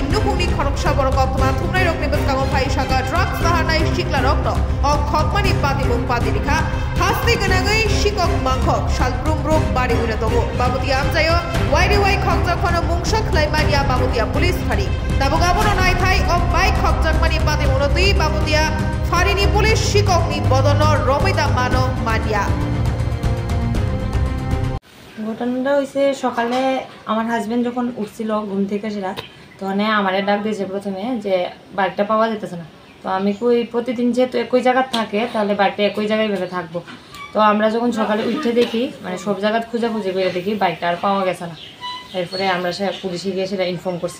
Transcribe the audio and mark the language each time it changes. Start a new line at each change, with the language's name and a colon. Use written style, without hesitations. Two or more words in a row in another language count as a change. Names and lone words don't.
Kok Borok: Nuhuni Koruksha Borokotma Tumrai Rokni Buskamo Paishaka Drugs Sahanai Shikla Rokno O Kokmani Pati Mung Pati Rika Hasti Ganagai Shikok Mangkok Shal Brum Brum Bari Winatogo Babutia Amzayo YDY Kokjakmano Mungshak Laimania Babutia Police Hari Nabugabono Naitai of Bai Kokjakmani Pati Munoti Babutia Farini Police Shikok ni Bodono Romita Mano Madia
Bangla: ঘটনাটা হইছে সকালে আমার হাজবেন্ড যখন উঠছিল ঘুম থেকে সেটা তখন আমারে ডাক দিয়েছে প্রথমে যে বাইকটা পাওয়া যেতেছে না তো আমি কই প্রতিদিন যেহেতু একই জায়গা থাকে তাহলে বাইকটা একই জায়গায় ভেবে থাকবো তো আমরা যখন সকালে উঠে দেখি মানে সব জায়গা খুঁজে করে দেখি বাইকটা আর পাওয়া গেছে না এরপরে আমরা পুলিশে গিয়ে সেটা ইনফর্ম করছি